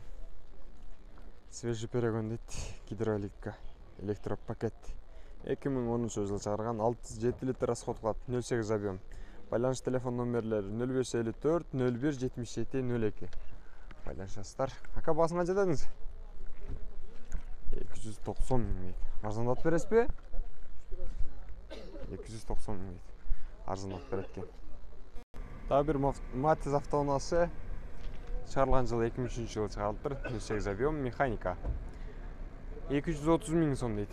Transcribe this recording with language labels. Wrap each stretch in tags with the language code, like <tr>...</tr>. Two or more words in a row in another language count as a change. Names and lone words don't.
<ru>Свежий перегон</ru> <ky>дейт, гидравлика, электропакет. 2010-жылы чыгарган, 6-7 литр расход кылат, 08 объем. Байланыш телефон номерлери 0554 01 77 02. Байланышасыздар. Ака баасын канча дедиңиз?</ky> <kk>290 мың дейді. Арзандатып бересіз бе? 290 мың дейді. Арзандатып береді екен. Тағы бір Matiz автоунаасы шығарылған жылы 2003 жылы шығарылып тұр. 8 объем механика. 230 мың сом дейді.</kk>